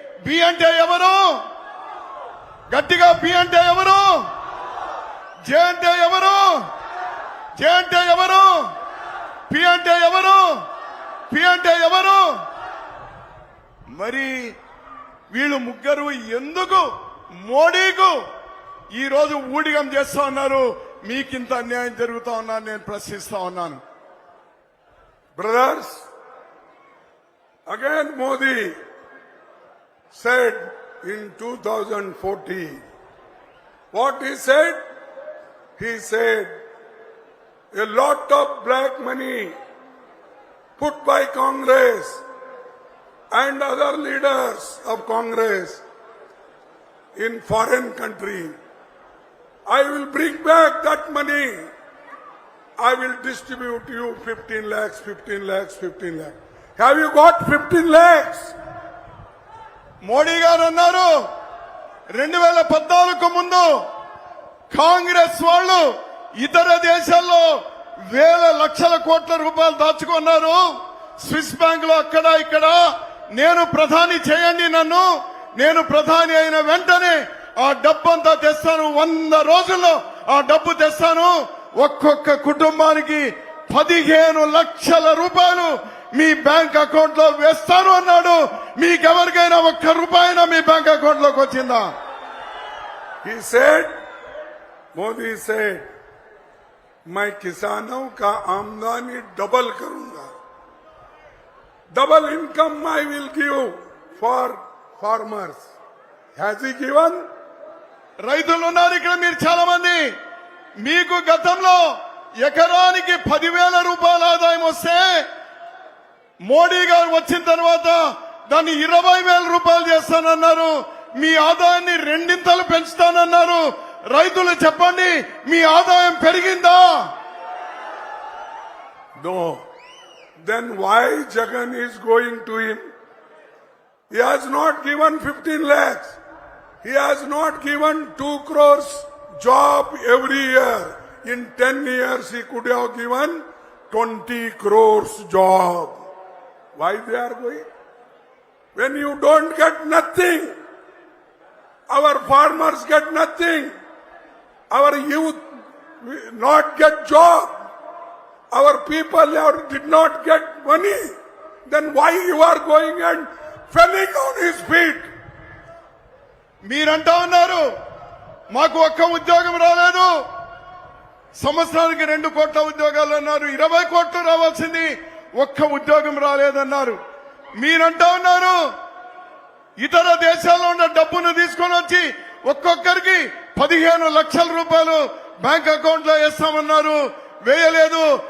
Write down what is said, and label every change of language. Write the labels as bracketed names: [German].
[Telugu] B అంటే ఎవరు? గట్టిగా బి అంటే ఎవరు? జే అంటే ఎవరు? జే అంటే ఎవరు? పి అంటే ఎవరు? పి అంటే ఎవరు? మరి వీళ్ళు ముగ్గురు ఎందుకు మోడీకు ఈ రోజు ఊడిగం చేస్తా ఉన్నారు? మీకింత అన్యాయం జరుగుతా ఉన్నా నేను ప్రశ్నిస్తా ఉన్నాను. [English] Brothers, again Modi said in 2014, what he said? He said a lot of black money put by Congress and other leaders of Congress in foreign country. I will bring back that money. I will distribute you 15 lakhs, 15 lakhs, 15 lakhs. Have you got 15 lakhs? [Telugu] Modi గారు అన్నారు 2014 ముందు కాంగ్రెస్ వాళ్ళు ఇతర దేశాల్లో వేల లక్షల కోట్ల రూపాయలు దాచుకున్నారు. స్విస్ బ్యాంక్ లో అక్కడ ఇక్కడ. నేను ప్రధాని చేయండి నన్ను, నేను ప్రధాని అయిన వెంటనే ఆ డబ్బంతా తెస్తాను, 100 రోజుల్లో ఆ డబ్బు తెస్తాను, ఒక్కొక్క కుటుంబానికి 15 లక్షల రూపాయలు మీ బ్యాంక్ అకౌంట్ లో వేస్తాను అన్నాడు. మీకెవరికైనా ఒక్క రూపాయినా మీ బ్యాంక్ అకౌంట్ లోకి వచ్చిందా? [English] He said, Modi said, [Hindi] मैं किसानों का आमदनी डबल करूंगा. [English] Double income I will give for farmers. Has he given? [Telugu] రైతులు ఉన్నారు ఇక్కడ మీరు చాలా మంది. మీకు గతంలో ఎకరానికి 10,000 రూపాయల ఆదాయం వస్తే మోడీ గారు వచ్చిన తర్వాత దాన్ని 20,000 రూపాయలు చేస్తానన్నారు. మీ ఆదాయాన్ని రెండింతలు పెంచుతానన్నారు. రైతులు చెప్పండి, మీ ఆదాయం పెరిగిందా? [English] No. Then why Jagan is going to him? He has not given 15 lakhs. He has not given 2 crores job every year. In 10 years he could have given 20 crores job. Why they are going? When you don't get nothing, our farmers get nothing, our youth not get job, our people did not get money, then why you are going and falling on his feet? [Telugu] మీరంటా ఉన్నారు మాకు ఒక్క ఉద్యోగం రాలేదు, సంవత్సరానికి 2 కోట్ల ఉద్యోగాలు అన్నారు, 20 కోట్లు రావాల్సింది ఒక్క ఉద్యోగం రాలేదన్నారు. మీరంటా ఉన్నారు ఇతర దేశాల్లో ఉన్న డబ్బును తీసుకొని వచ్చి ఒక్కొక్కరికి 15 లక్షల రూపాయలు బ్యాంక్ అకౌంట్ లో వేస్తామన్నారు, వేయలేదు.